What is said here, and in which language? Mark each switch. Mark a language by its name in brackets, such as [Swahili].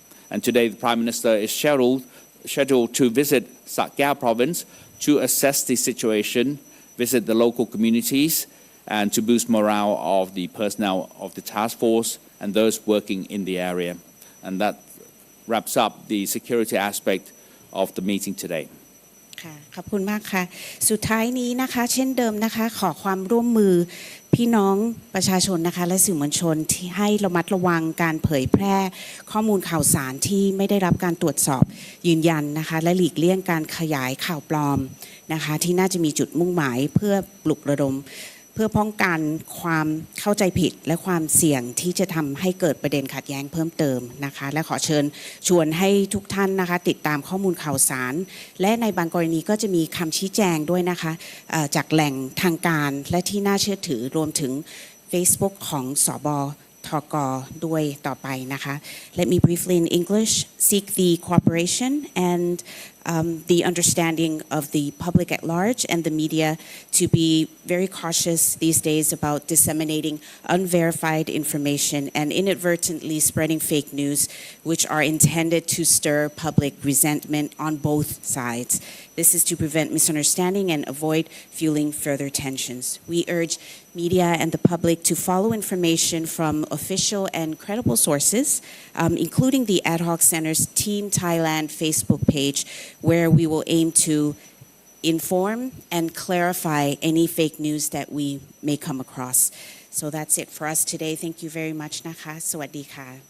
[English] And today, the Prime Minister is scheduled to visit Sa Kaeo province to assess the situation, visit the local communities, and to boost morale of the personnel of the task force and those working in the area. And that wraps up the security aspect of the meeting today. [Thai] ค่ะขอบคุณมากค่ะสุดท้ายนี้นะคะเช่นเดิมนะคะขอความร่วมมือพี่น้องประชาชนนะคะและสื่อมวลชนที่ให้ระมัดระวังการเผยแพร่ข้อมูลข่าวสารที่ไม่ได้รับการตรวจสอบยืนยันนะคะและหลีกเลี่ยงการขยายข่าวปลอมนะคะที่น่าจะมีจุดมุ่งหมายเพื่อปลุกระดม เพื่อป้องกันความเข้าใจผิดและความเสี่ยงที่จะทำให้เกิดประเด็นขัดแย้งเพิ่มเติมนะคะและขอเชิญชวนให้ทุกท่านนะคะติดตามข้อมูลข่าวสารและในบางกรณีก็จะมีคำชี้แจงด้วยนะคะ จากแหล่งทางการและที่น่าเชื่อถือรวมถึง Facebook ของสบทกด้วยต่อไปนะคะ [English] Let me briefly in English seek the cooperation and the understanding of the public at large and the media to be very cautious these days about disseminating unverified information and inadvertently spreading fake news which are intended to stir public resentment on both sides. This is to prevent misunderstanding and avoid fueling further tensions. We urge media and the public to follow information from official and credible sources, including the Ad Hoc Center's Team Thailand Facebook page, where we will aim to inform and clarify any fake news that we may come across. So that's it for us today. Thank you very much [Thai] นะคะสวัสดีค่ะ